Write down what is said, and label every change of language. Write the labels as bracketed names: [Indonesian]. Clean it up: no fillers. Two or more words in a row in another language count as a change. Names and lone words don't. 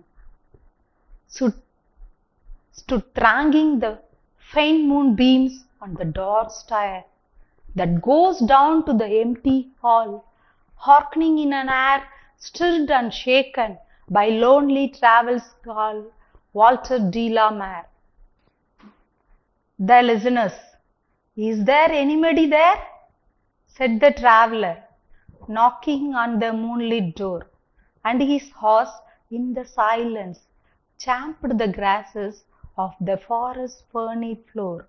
[English] Stood thronging the faint moonbeams on the door stair that goes down to the empty hall, hearkening in an air stirred and shaken by lonely travel's call. Walter de la Mare. The Listeners. Is there anybody there? Said the traveler, knocking on the moonlit door. And his horse, in the silence, champed the grasses of the forest ferny floor.